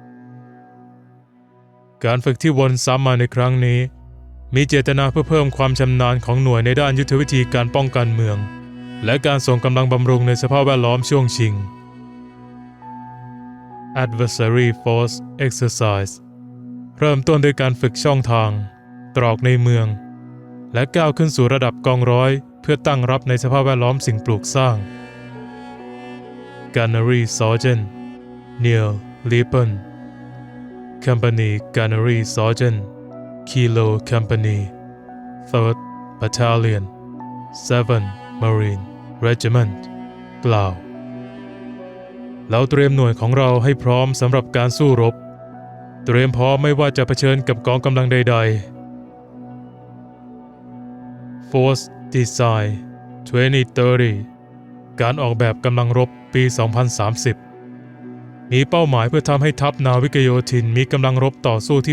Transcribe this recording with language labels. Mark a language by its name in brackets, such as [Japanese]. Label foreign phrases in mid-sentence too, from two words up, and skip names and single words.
[Thai] การฝึกที่วนซ้ำมาในครั้งนี้มีเจตนาเพื่อเพิ่มความชำนาญของหน่วยในด้านยุทธวิธีการป้องกันเมืองและการส่งกำลังบำรุงในสภาพแวดล้อมช่วงชิง [English] Adversary Force Exercise [Thai] เริ่มต้นด้วยการฝึกช่องทางตรอกในเมืองและก้าวขึ้นสู่ระดับกองร้อยเพื่อตั้งรับในสภาพแวดล้อมสิ่งปลูกสร้าง [English] Gunnery Sergeant Neil Lippen Company Gunnery Sergeant Kilo Company 3rd Battalion 7th Marine Regiment [Thai] กล่าวเราเตรียมหน่วยของเราให้พร้อมสำหรับการสู้รบเตรียมพร้อมไม่ว่าจะเผชิญกับกองกำลังใด ๆ Force Design 2030 การออกแบบกำลังรบปี 2030 มีเป้าหมายเพื่อทำให้ทัพนาวิกโยธินมีกำลังรบต่อสู้ที่